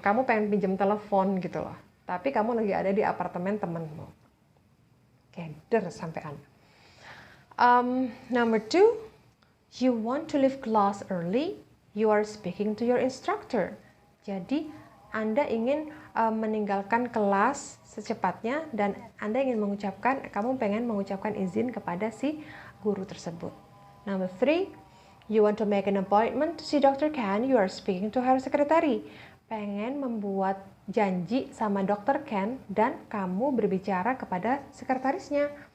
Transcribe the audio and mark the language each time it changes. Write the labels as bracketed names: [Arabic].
[Indonesian] Kamu pengen pinjam telepon gitu loh, tapi kamu lagi ada di apartemen temanmu. [Javanese] Keder sampean. [English] Number 2, you want to leave class early, you are speaking to your instructor. [Indonesian] Jadi Anda ingin meninggalkan kelas secepatnya dan Anda ingin kamu pengen mengucapkan izin kepada si guru tersebut. [English] Number 3, you want to make an appointment to see Dr. Ken, you are speaking to her secretary. [Indonesian] Pengen membuat janji sama Dr. Ken dan kamu berbicara kepada sekretarisnya.